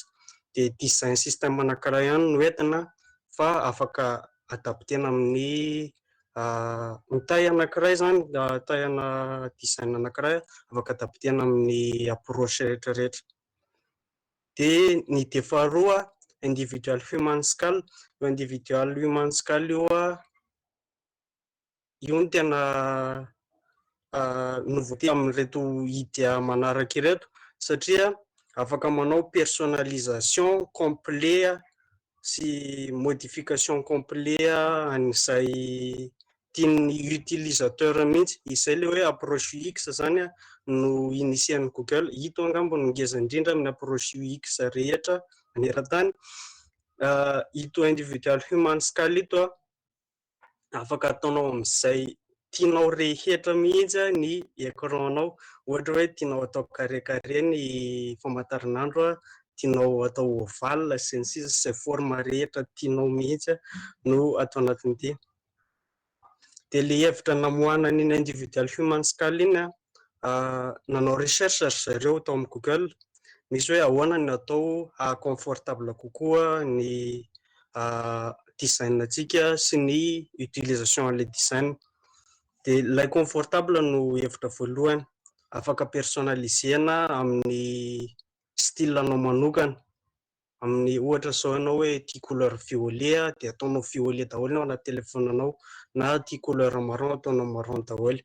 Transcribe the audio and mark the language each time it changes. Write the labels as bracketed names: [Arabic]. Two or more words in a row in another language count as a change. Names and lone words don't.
[Malagasy] Dia design système anankiray ihany no entina fa afaka adaptena amin'ny taille anankiray zany, taille-na design anankiray afaka adaptena amin'ny approche rehetrarehetra. Dia ny idée faharoa, [English] individual human scale. [Malagasy] Io [English] individual human scale [Malagasy] io no tena nouveauté amin'ireto idea manaraka ireto, satria afaka manao [French] personnalisation complet [Malagasy] sy [French] modification complet [Malagasy] an'izay tian'ny utilisateur mihitsy. Izay le hoe [French] approche UX [Malagasy] zany no initian'ny Google. Ito angamba no ngeza indrindra amin'ny [French] approche UX [Malagasy] rehetra maneran-tany. Ito [English] individual human scale [Malagasy] ito afaka ataonao amin'izay tianao rehetra mihitsy ny écran-nao. Ohatra hoe tianao atao carré ny famantaranandro, tianao atao ovale sy ny sisa, izay forme rehetra tianao mihitsy no atao anatin'ity. Dia le hevitra namoahana ny [English] individual human scale [Malagasy] iny nanao recherche zareo tao amin'ny Google, misy hoe ahoana ny atao confortable kokoa ny design antsika sy ny utilisation le design. Dia ilay confortable no hevitra voalohany, afaka personnalisena amin'ny style anao manokana, amin'ny ohatra zao ianao hoe tia [French] couleur violet [Malagasy] dia ataonao violet daholo ao anaty telefonanao, na tia [French] couleur marron [Malagasy] ataonao marron daholo.